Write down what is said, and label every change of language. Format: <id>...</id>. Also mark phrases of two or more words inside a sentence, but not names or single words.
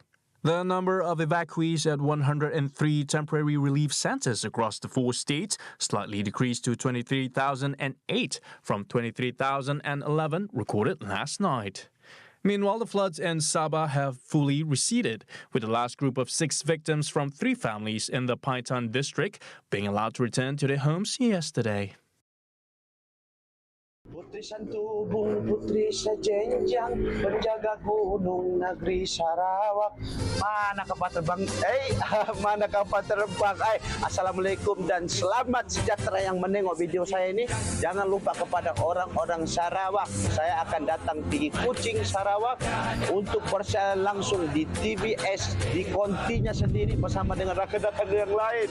<en>The number of evacuees at 103 temporary relief centres across the 4 states slightly decreased to 23,008 from 23,011 recorded last night. Meanwhile, the floods in Sabah have fully receded, with the last group of 6 victims from 3 families in the Paitan district being allowed to return to their homes yesterday.</en> <ms>Trisan tubong putri sa jenjang, penjaga gunung negeri Sarawak. Mana kapal terbang? Mana kapal terbang? Assalamualaikum dan selamat sejahtera yang menengok video saya ini. Jangan lupa kepada orang-orang Sarawak. Saya akan datang pergi Kuching Sarawak untuk persiapan langsung di TVS di kontinya sendiri bersama dengan rakan-rakan yang lain.</ms>